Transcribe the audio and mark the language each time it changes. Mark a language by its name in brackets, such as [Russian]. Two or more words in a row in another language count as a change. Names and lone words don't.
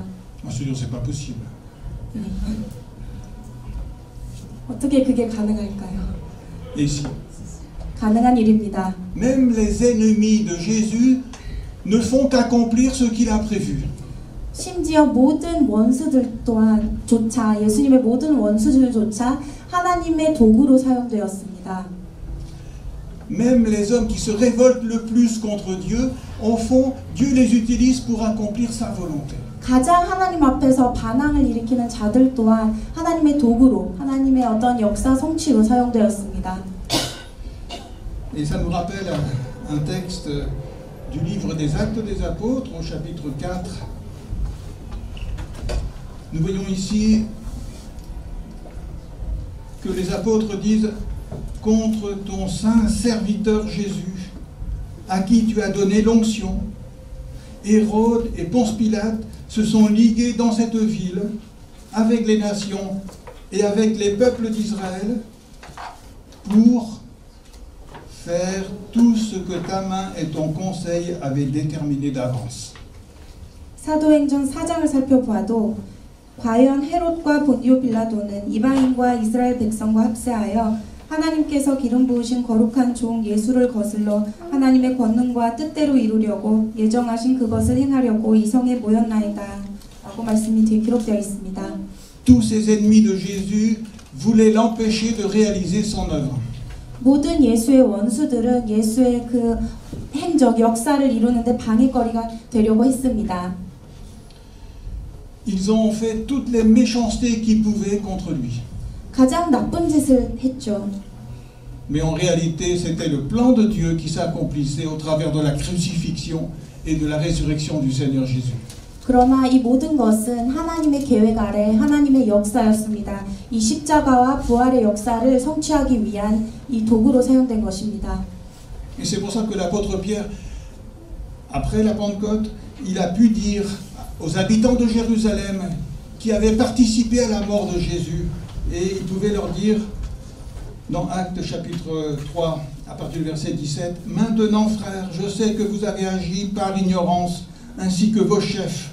[French] Moi, je veux dire, c'est pas possible. [Korean] 어떻게 그게 가능할까요? [French] Et si, [Korean] 가능한 일입니다. [French] même les ennemis de Jésus ne font qu'accomplir ce qu'il a prévu. [Korean] 심지어 모든 원수들 또한 조차 예수님의 모든 원수들조차 하나님의 도구로 사용되었습니다. [French] Même les hommes qui se révoltent le plus contre Dieu, au fond, Dieu les utilise pour accomplir sa volonté. [Korean] 가장 하나님 앞에서 반항을 일으키는 자들 또한 하나님의 도구로, 하나님의 어떤 역사 성취로 사용되었습니다. [French] Et ça nous rappelle un texte du livre des Actes des Apôtres au chapitre 4. Nous voyons ici que les apôtres disent « Contre ton saint serviteur Jésus, à qui tu as donné l'onction, Hérode et Ponce Pilate se sont ligués dans cette ville avec les nations et avec les peuples d'Israël pour faire tout ce que ta main et ton conseil avaient déterminé d'avance. » [Korean] 사도행전 4장을 살펴보아도 과연 헤롯과 본디오 빌라도는 이방인과 이스라엘 백성과 합세하여 하나님께서 기름 부으신 거룩한 종 예수를 거슬러 하나님의 권능과 뜻대로 이루려고 예정하신 그것을 행하려고 이 성에 모였나이다 라고 말씀이 기록되어 있습니다. [French] Tous ces ennemis de Jésus voulaient l'empêcher de réaliser son œuvre. [Korean] 모든 예수의 원수들은 예수의 그 행적, 역사를 이루는데 방해거리가 되려고 했습니다. [French] Ils ont fait toutes les méchancetés qu'ils pouvaient contre lui. [Korean] 가장 나쁜 짓을 했죠. [French] Mais en réalité, c'était le plan de Dieu qui s'accomplissait au travers de la crucifixion et de la résurrection du Seigneur Jésus. [Korean] 그러나 이 모든 것은 하나님의 계획 아래 하나님의 역사였습니다. 이 십자가와 부활의 역사를 성취하기 위한 이 도구로 사용된 것입니다. [French] Et c'est pour ça que l'apôtre Pierre, après la Pentecôte, il a pu dire aux habitants de Jérusalem qui avaient participé à la mort de Jésus, et il pouvait leur dire, dans Actes chapitre 3, à partir du verset 17, « Maintenant, frères, je sais que vous avez agi par ignorance, ainsi que vos chefs.